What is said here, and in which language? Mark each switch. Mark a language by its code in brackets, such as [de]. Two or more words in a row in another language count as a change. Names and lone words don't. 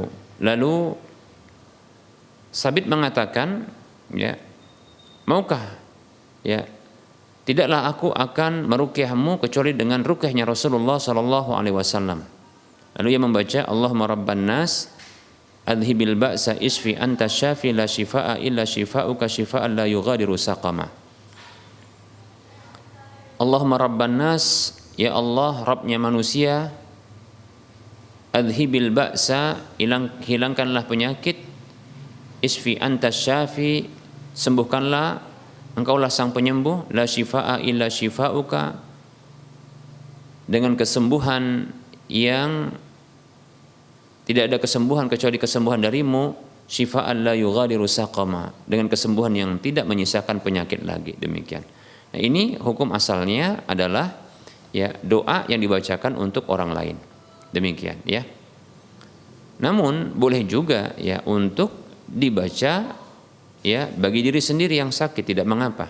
[id] Lalu Sabit mengatakan, ya, maukah, ya, tidaklah aku akan meruqyahmu kecuali dengan ruqyahnya Rasulullah [ar] صلى الله عليه وسلم. [id] Lalu ia membaca [ar] اللهم رب الناس أذهب البأس اشف أنت الشافي لا شفاء إلا شفاؤك شفاء لا يغادر سقما. اللهم رب الناس, [id] ya Allah Rabbnya manusia, [ar] أذهب البأس, [id] hilangkanlah penyakit, [ar] اشف أنت الشافي, [id] sembuhkanlah, engkaulah sang penyembuh, [ar] لا شفاء إلا شفاؤك, [id] dengan kesembuhan yang tidak ada kesembuhan kecuali kesembuhan darimu, [ar] شفاء لا يغادر سقما, [id] dengan kesembuhan yang tidak menyisakan penyakit lagi. Demikian. Nah, ini hukum asalnya adalah ya doa yang dibacakan untuk orang lain. Demikian ya. Namun boleh juga ya untuk dibaca ya bagi diri sendiri yang sakit, tidak mengapa.